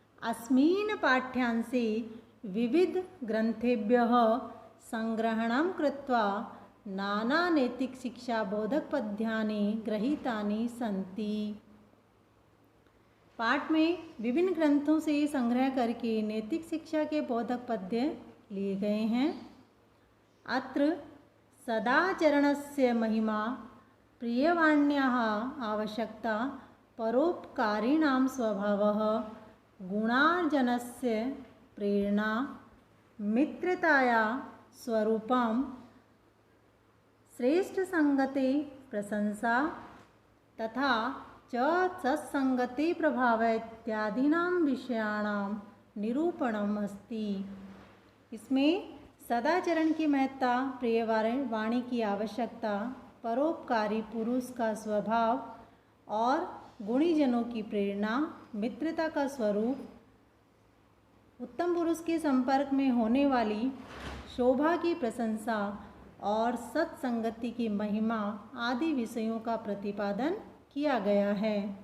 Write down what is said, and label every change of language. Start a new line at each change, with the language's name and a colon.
Sanskrit: अस्मिन् पाठ्यांशे विविध ग्रंथेभ्यः संग्रहणं कृत्वा नाना नैतिक शिक्षा बोधक पद्यानि गृहीतानि सन्ति।
Hindi: पाठ में विभिन्न ग्रंथों से संग्रह करके नैतिक शिक्षा के बोधक पद्य लिए गए हैं।
Sanskrit: अत्र सदाचरणस्य महिमा, प्रियवाण्याः आवश्यकता, परोपकारिणां स्वभावः, गुणार्जनस्य प्रेरणा, मित्रताया स्वरूपं, श्रेष्ठ संगते प्रशंसा तथा च सत्संगते प्रभाव इत्यादीनां विषयाणां निरूपणम् अस्ति।
Hindi: इसमें सदाचरण की महत्ता, प्रिय वाणी की आवश्यकता, परोपकारी पुरुष का स्वभाव और गुणीजनों की प्रेरणा, मित्रता का स्वरूप, उत्तम पुरुष के संपर्क में होने वाली शोभा की प्रशंसा और सत्संगति की महिमा आदि विषयों का प्रतिपादन किया गया है।